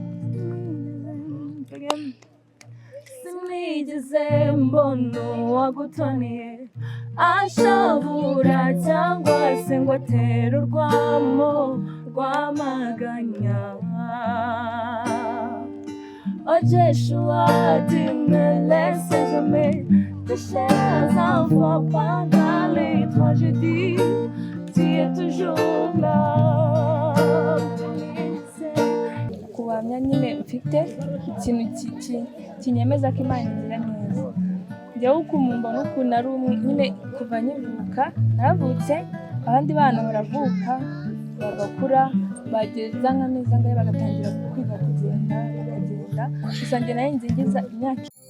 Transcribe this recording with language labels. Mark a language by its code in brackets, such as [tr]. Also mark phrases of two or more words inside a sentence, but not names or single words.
[rw] Sinigeze mbona uwagutoniye ashabura cyangwa se ngo atere urwamo rwamaganya. Oh Joshua, [fr] tu me laisses jamais pécher un fois pendant les tragédies, tu es toujours là. [rw] Kuhamya nyine mfite ikintu kinyemeza ko Imana igira neza. Njyewe uko mbona ukuntu ari umwe nyine kuva nkivuka, naravutse abandi bana baravuka bagakura bageza nk'amezi angahe bagatangira kwiga kugenda bakagenda, gusa njye nayo nzigiza imyaka